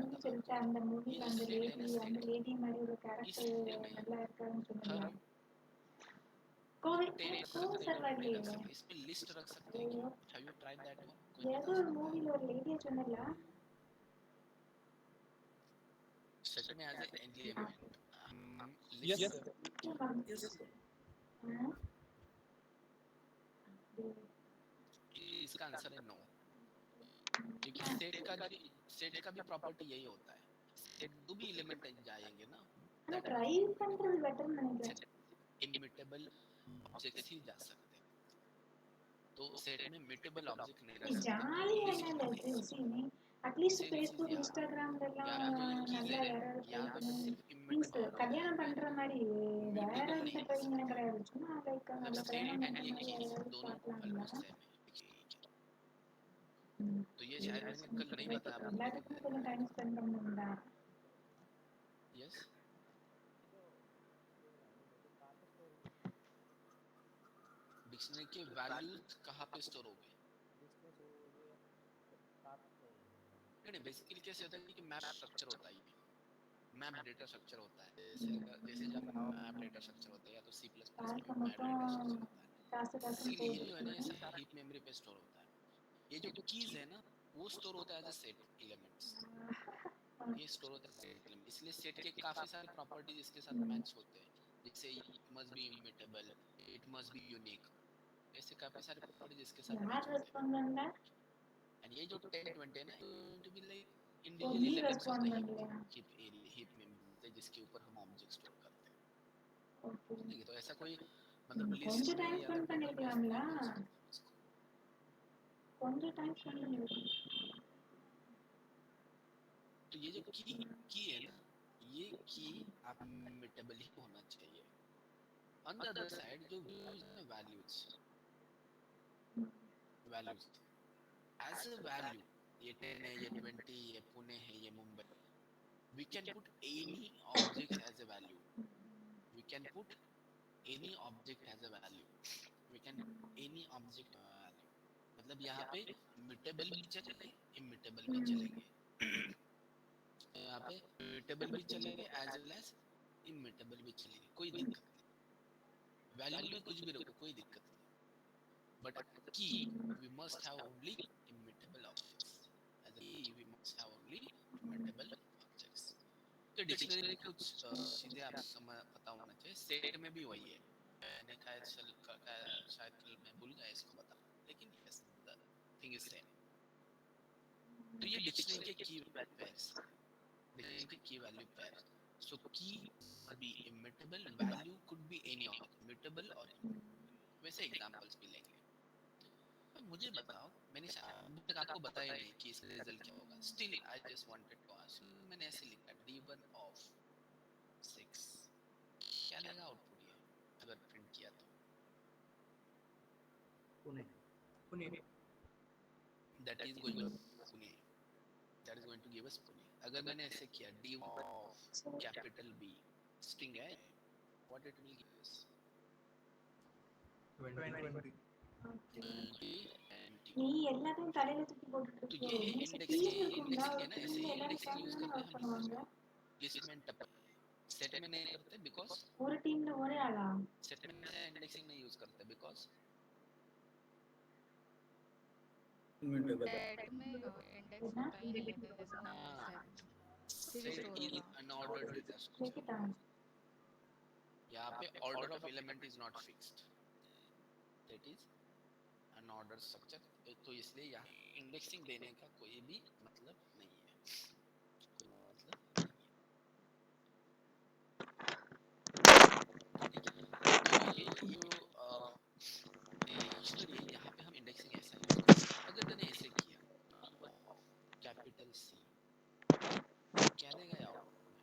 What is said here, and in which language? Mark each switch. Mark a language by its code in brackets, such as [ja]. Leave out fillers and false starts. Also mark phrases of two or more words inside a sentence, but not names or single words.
[ta] மூவி [hi] बताता [ta] சொல்லிட்டு [hi] हूँ [ta] அந்த [hi] ये [ta] மூவில [hi] जो [ta] அந்த [hi] सेट है ना सेट [ta] லேடி மாதிரி ஒரு [hi] इस [ta] கேரக்டர் [hi] सेट में [ta] நல்லா இருக்காருன்னு [hi] हर [ta] சொன்னீங்க கோவை [hi] टेन [ta] சார் [hi] नहीं [ta] வரலையே [hi] रख सकते इसमें लिस्ट रख सकते हैं क्या [en] have you tried that one [hi] कोई [ta] ஏதோ [hi] बता [ta] ஒரு [hi] सकता है [ta] மூவில ஒரு லேடியை சொன்னல [hi] सेट में [en] as a element [hi] हम [en] Yes, [hi] लिस्ट [en] sir. Yes. [hi] इसका आंसर है नो क्योंकि सेट का भी प्रॉपर्टी यही होता है सेट दो भी एलिमेंट जाएंगे ना [ta] ஆனா ட்ரைவ் பண்றது பெட்டர்னு நினைக்கிறேன் [en] immutable objects [hi] ही जा सकते हैं तो सेट में [en] immutable object [hi] नहीं रख सकते [ta] ஜாலியா என்ன இருக்கு சீனி அட்லீஸ்ட் [hi] सेम चीज [ta] ஃபேஸ்புக் [hi] यहाँ [ta] இன்ஸ்டாகிராம்ல எல்லாம் [hi] यहाँ पे जो कीज [ta] நல்லா [hi] है [ta] யாராவது ட்ரை [hi] यहाँ पे [ta] பண்ணி [hi] सिर्फ [ta] மீன்ஸ் [hi] इमिटेबल [ta] கல்யாணம் பண்ற மாதிரி வேற [hi] म्यूटेबल [ta] எந்த [hi] नहीं कर [ta] ட்ரைவிங் [hi] सकते [ta] கிடையாது சும்மா லைக் [hi] मतलब [ta] நல்ல கல்யாணம் [hi] सेट [ta] பண்ற [hi] ये [ta] மாதிரி [hi] कीज [ta] யாராவது [hi] दोनों [ta] பார்க்கலாம்ல [en] almost same [hi] है तो ये शायद मैंने कल नहीं बताया आपको [ta] எல்லாத்துக்கும் கொஞ்சம் [en] time spend [ta] பண்ணணும்டா [en] yes dictionary [hi] के वैल्यूज कहाँ पे स्टोर हो गए नहीं बेसिकली कैसे होता है कि [en] map structure [hi] होता है [en] map data structure [hi] होता है जैसे जब [en] map data structure [hi] होता है या तो C++ में [ta] வாழ்க்கை [en] map data [ta] மொத்தம் [hi] स्ट्रक्चर होता है [ta] காசு காசுன்னு [hi] इसीलिए [ta] போகுது [hi] जो है ना ये सारा [en] heap memory [hi] पे स्टोर होता है ये जो कीज है ना वो स्टोर होता है [en] as a set elements [hi] ये स्टोर होता है [en] set element [hi] इसलिए सेट के काफी सारे प्रॉपर्टीज इसके साथ मैच होते हैं जैसे [en] it must be immutable it must be unique [hi] ऐसे काफी सारे प्रॉपर्टीज इसके साथ [ta] யார் [hi] मैच होते हैं [ta] ரெஸ்பாண்ட் பண்ணல [hi] एंड ये जो 10 20 है ना [en] to be like [ta] ஓ [en] इंडिविजुअल [ta] நீ [en] elements of [ta] ரெஸ்பாண்ட் [en] द [ta] பண்ணலையா [en] heap memory [hi] जिसके ऊपर हम ऑब्जेक्ट स्टोर करते हैं [ta] ஓகே [hi] ठीक है तो ऐसा कोई मतलब लिस्ट [ta] கொஞ்சம் [hi] में [ta] டைம் [hi] या [ta] ஸ்பெண்ட் [en] table based [ta] பண்ணிருக்கலாம்ல [hi] नहीं बोल सकते हम इसको [ta] கொஞ்சம் [en] time spend [ta] பண்ணிருக்கலாம் [hi] तो ये जो की है ना ये की आप इमिटेबल ही होना चाहिए [en] on the other side [hi] जो व्यूज है [en] values as a value [hi] ये 10 है ये 20 ये पुणे है ये मुंबई [en] we can put any object [hi] as a value we can put any object [en] as a value we can any object value [hi] मतलब यहाँ पे mutable भी चलेंगे immutable भी चलेंगे यहाँ पे mutable भी चलेंगे [en] as well as immutable [hi] भी चलेंगे कोई दिक्कत नहीं वैल्यू में कुछ भी रखो कोई दिक्कत नहीं [en] but key we must have only immutable objects as a key we must have only immutable objects [hi] तो डिक्शनरी में कुछ चीजें आप समझ पता होना चाहिए सेट में भी वही है मैंने शायद कल मैं भूल गया इसको बताना लेकिन [en] yes the thing is same [hi] तो ये डिक्शनरी के [en] key pairs [hi] डिक्शनरी के [en] key value pair so key be immutable value could be any immutable [hi] और वैसे एग्जांपल्स भी लेंगे मुझे बताओ मैंने अभी तक आपको बताया नहीं कि इसका रिजल्ट क्या होगा [en] still I just wanted to ask [hi] मैंने ऐसे लिखा d1 ऑफ 6 क्या देगा आउटपुट ये अगर प्रिंट किया तो पुणे [en] that is going Pune that is going to give us Pune [hi] अगर मैंने ऐसे किया [en] d1 of capital B string है what it will give us [hi] 20 [ta] நீ எல்லாத்தையும் தலையில தூக்கி போட்டுட்டு [hi] तो [ta] இருக்கியோ [hi] ये [ta] மீன்ஸ் [hi] इंडेक्स [ta] டீம் இருக்கும்ல [hi] इंडेक्सिंग [ta] ஒரு [hi] है ना ऐसे [ta] டீம்ல [hi] ही [ta] எல்லாரும் [en] indexing use [ta] சேர்ந்து [hi] करते [ta] ஒர்க் [hi] हैं हम [ta] பண்ணுவாங்க [hi] लिस्ट में टपल सेट में नहीं करते बिकॉज [ta] ஒரு டீம்ல ஒரே ஆளா [hi] सेट में इंडेक्सिंग नहीं यूज करते बिकॉज सेट में इंडेक्स होता ही नहीं है [en] there is no set [hi] फिर [en] सेट [hi] स्टोर [en] इज [hi] होगा [en] unordered data ब्रेक स्ट्रक्चर it down [hi] यहाँ पे [en] order of element is not fixed that is unordered structure [hi] तो इसलिए यहाँ इंडेक्सिंग देने का कोई भी मतलब नहीं है कोई मतलब नहीं है ठीक है तो ये डिक्शनरी है यहाँ पे हम इंडेक्सिंग ऐसा यूज करते हैं अगर मैंने ऐसे किया [en] capital C [hi] क्या देगा ये आउटपुट